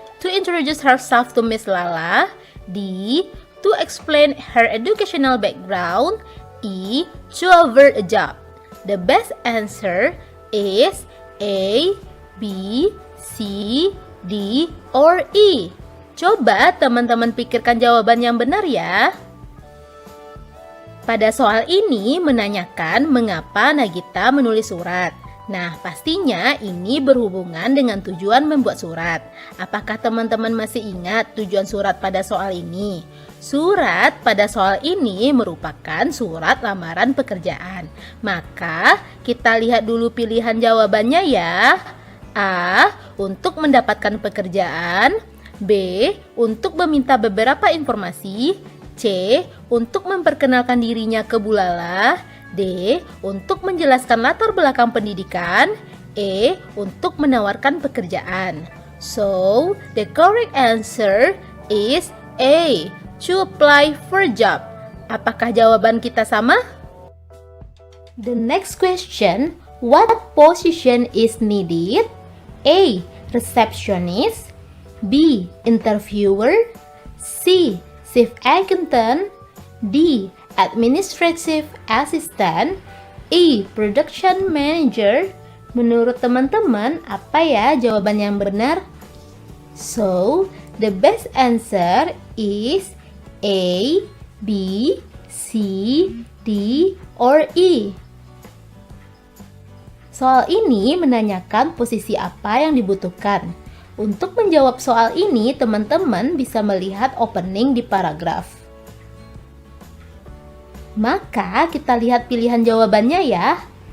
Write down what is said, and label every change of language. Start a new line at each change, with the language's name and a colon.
English: To introduce herself to Miss Lala. D. To explain her educational background. E. To avoid a job. The best answer is A, B, C, D, or E.
Indonesian: Coba teman-teman pikirkan jawaban yang benar ya. Pada soal ini menanyakan mengapa Nagita menulis surat. Nah, pastinya ini berhubungan dengan tujuan membuat surat. Apakah teman-teman masih ingat tujuan surat pada soal ini? Surat pada soal ini merupakan surat lamaran pekerjaan. Maka, kita lihat dulu pilihan jawabannya ya. A. Untuk mendapatkan pekerjaan. B. Untuk meminta beberapa informasi. C. Untuk memperkenalkan dirinya ke Bu Lala. D. Untuk menjelaskan latar belakang pendidikan. E. Untuk menawarkan pekerjaan.
English: So, the correct answer is A. To apply for a job.
Indonesian: Apakah jawaban kita sama?
English: The next question, what position is needed? A. Receptionist. B. Interviewer. C. Chief accountant. D. Administrative assistant. E. Production manager.
Indonesian: Menurut teman-teman, apa ya jawaban yang benar?
English: So, the best answer is A, B, C, D, or E.
Indonesian: Soal ini menanyakan posisi apa yang dibutuhkan. Untuk menjawab soal ini, teman-teman bisa melihat opening di paragraf. Maka kita lihat pilihan jawabannya ya.